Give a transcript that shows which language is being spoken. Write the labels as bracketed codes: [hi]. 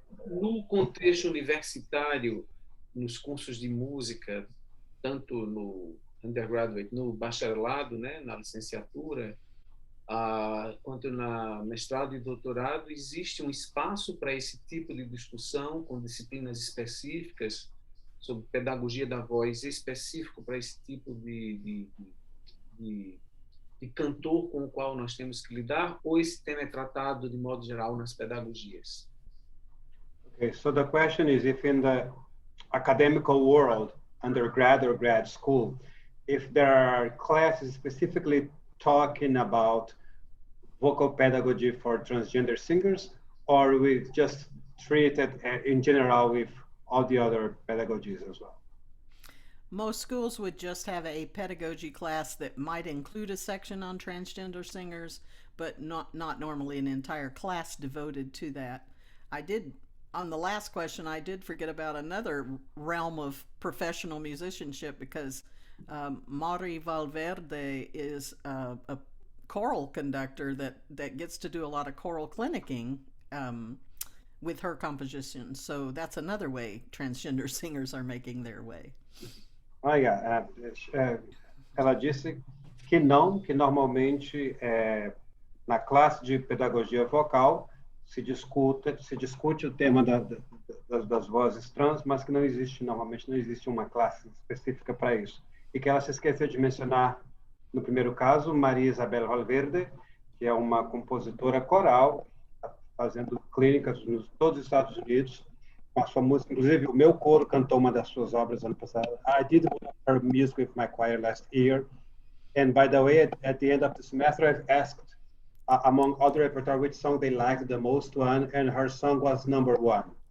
[pt] No contexto universitário, nos cursos de música, tanto no undergraduate, no bacharelado, né, na licenciatura, quanto na mestrado e doutorado, existe um espaço para esse tipo de discussão com disciplinas específicas sobre pedagogia da voz, específico para esse tipo de cantor com o qual nós temos que lidar, ou esse tema é tratado de modo geral nas pedagogias? [en] Okay, so the question is if in the academical world, undergrad or grad school, if there are classes specifically talking about vocal pedagogy for transgender singers, or we just treat it in general with all the other pedagogies as well? Most schools would just have a pedagogy class that might include a section on transgender singers, but not normally an entire class devoted to that. On the last question, I did forget about another realm of professional musicianship, because Mari Valverde is a choral conductor that gets to do a lot of choral clinicking with her compositions. So that's another way transgender singers are making their way. [pt] Olha, ela disse que não, que normalmente na classe de pedagogia vocal se discute o tema das vozes trans, mas que normalmente não existe uma classe específica para isso. E que ela se esqueceu de mencionar, no primeiro caso, Maria Isabel Valverde, que é uma compositora coral, fazendo clínicas nos todos os Estados Unidos, com a sua música. Inclusive, o meu coro cantou uma das suas obras ano passado. [en] I did her music with my choir last year. And by the way, at the end of the semester, I've asked, among other repertoire, which song they liked the most one, and her song was number one.